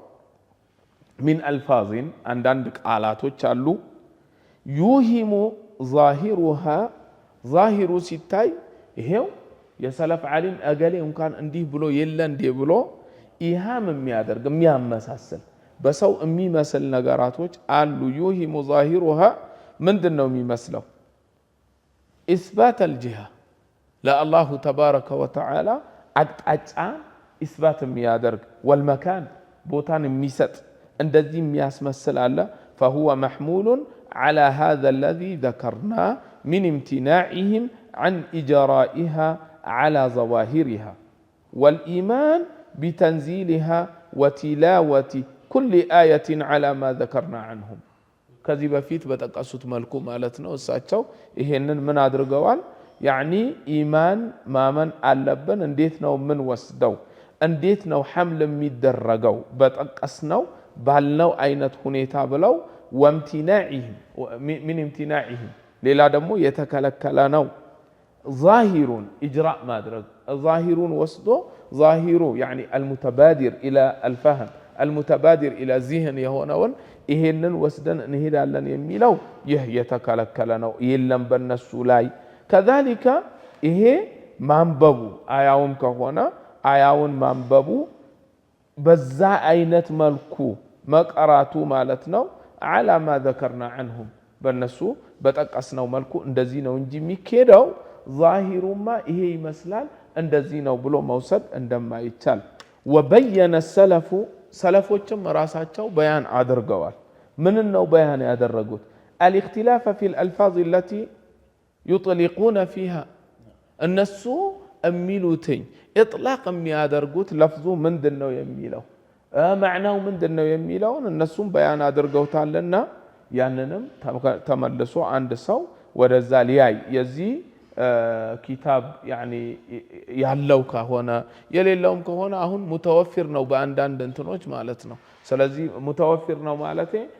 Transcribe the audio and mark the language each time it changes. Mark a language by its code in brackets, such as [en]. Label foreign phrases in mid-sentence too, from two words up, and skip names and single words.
[ar] من ألفاظ [am] አንዳንድ ቃላቶች አሉ [ar] يوهم ظاهرها [am] ዛሂሩ ሲታይ ይሄው የሰለፍ ዓሊም እገሌ እንኳን እንዲህ ብሎ የለ እንዴ ብሎ ኢሃም የሚያደርግ የሚያመሳስል በሰው የሚመስል ነገራቶች አሉ። [ar] يوهم ظاهرها [am] ምንድነው የሚመስለው? [ar] إثبات الجهة لله تبارك وتعالى [am] አቅጣጫ ኢስባት የሚያደርግ ወልመካን ቦታን የሚሰጥ እንደዚህ የሚያስመስል አለ። [ar] فهو محمول على هذا الذي ذكرناه من امتناعهم عن إجرائها على ظواهرها والإيمان بتنزيلها وتلاوة كل آية على ما ذكرنا عنهم [am] ከዚህ በፊት በጠቀሱት መልኩ ማለት ነው። እሳቸው ይሄንን ምን አድርገዋል? ያኒ ኢማን ማመን አለብን። እንዴት ነው ምን ወስደው እንዴት ነው ሐምል የሚደረገው በጠቀስነው ባልነው አይነት ሁኔታ ብለው ወምቲናኢህም ምን امتناعهم ሌላ ደግሞ የተከለከለ ነው። ዛሂሩን ኢጅራእ ማድረግ ዛሂሩን ወስዶ ዛሂሩ ያኒ [ar] المتبادر الى الفهم المتبادر الى الذهن [am] የሆነውን ይሄንን ወስደን እንሄዳለን የሚለው ይህ የተከለከለ ነው። የለም በነሱ ላይ ከذلك ይሄ ማንበቡ አያውም ከሆነ አያውን ማንበቡ በዛ አይነት መልኩ መቀራቱ ማለት ነው። [ar] على ما ذكرنا عنهم [am] በነሱ በጠቀስነው መልኩ እንደዚህ ነው እንጂ የሚከደው ዛሂሩማ ይሄ ይመስላል እንደዚህ ነው ብሎ መውሰድ እንደማይቻል ወበየነ ሰለፉ ሰለፎችም ራሳቸው በያን አድርገዋል። ምን ነው በያን ያደረጉት? [ar] الاختلاف في الالفاظ التي يطلقون فيها [am] እነሱ የሚሉትኝ ኢጥላቅ የሚያደርጉት ለፍዙ ምንድነው የሚለው ማዕናው ምንድነው የሚለውን እነሱም በያን አድርገውታልና ያንንም ተመልሶ አንድ ሰው ወደዛ ሊያይ የዚህ ኪታብ ያኒ ያለው ከሆነ የሌለውም ከሆነ አሁን ሙተወፊር ነው በአንዳንድ እንትኖች ማለት ነው። ስለዚህ ሙተወፊር ነው ማለት